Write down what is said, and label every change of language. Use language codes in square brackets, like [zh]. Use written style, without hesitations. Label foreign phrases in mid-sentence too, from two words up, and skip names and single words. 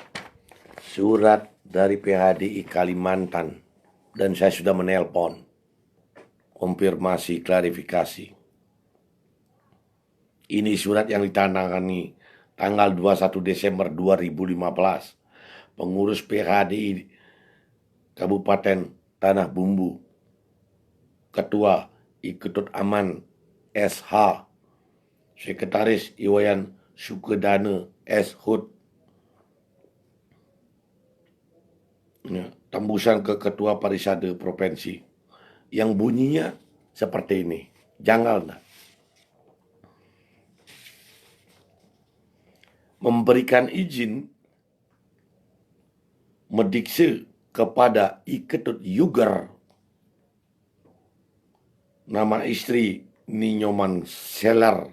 [id] Surat dari PHDI Kalimantan. Dan saya sudah menelpon. Konfirmasi, klarifikasi. Ini surat yang ditandatangani tanggal 21 Desember 2015. Pengurus PHDI Kabupaten Tanah Bumbu. Ketua Iketut Aman SH. Sekretaris Iwayan Sukedana S. Hud. Ya, tembusan ke Ketua Parisade Provinsi. Yang bunyinya seperti ini. Janggal nah. Memberikan izin mendikse kepada Iketut Yuger, nama istri Ninyoman Seller,